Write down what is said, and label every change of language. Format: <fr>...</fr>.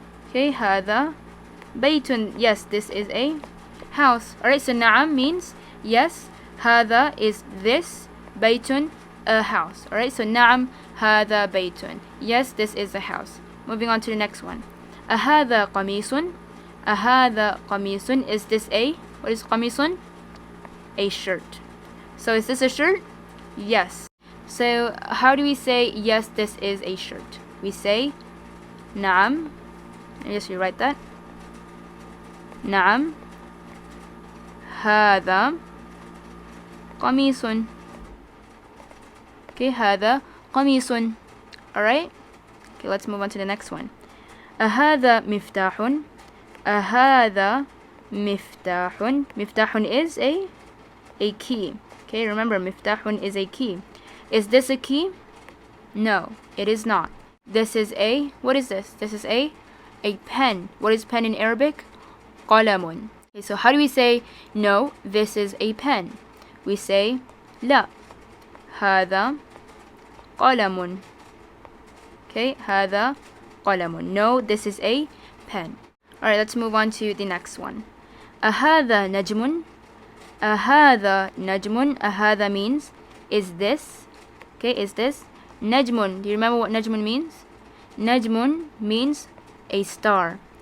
<ar>Okay, هذا بيت.</ar> <en>Yes, this is a house. Alright, so نعم means yes, هذا is this, بيت, a house. Alright, so</en> <ar>نعم هذا بيت.</ar> <en>Yes, this is a house. Moving on to the next one.</en> <ar>أهذا قميص. أهذا قميص.</ar> <en>Is this a, what is قميص? A shirt. So is this a shirt? Yes. So how do we say yes, this is a shirt? We say نعم. Let me just rewrite that.</en> <ar>نعم هذا قميص. Okay, هذا قميص.</ar> <en>Alright? Okay, let's move on to the next one.</en> <ar>أهذا مفتاح. أهذا مفتاح.</ar> <en>مفتاح is a key. Okay, remember, مفتاح is a key. Is this a key? No, it is not. This is a, what is this? This is a pen. What is pen in Arabic? قلم. Okay, so how do we say, no, this is a pen? We say,</en> <ar>لا, هذا قلم. Okay, هذا قلم.</ar> <en>No, this is a pen. Alright, let's move on to the next one.</en> <ar>أهذا نجم. أهذا نجم.</ar> <en>أهذا means, is this? Okay, is this? نجم. Do you remember what نجم means? نجم means a star.</en>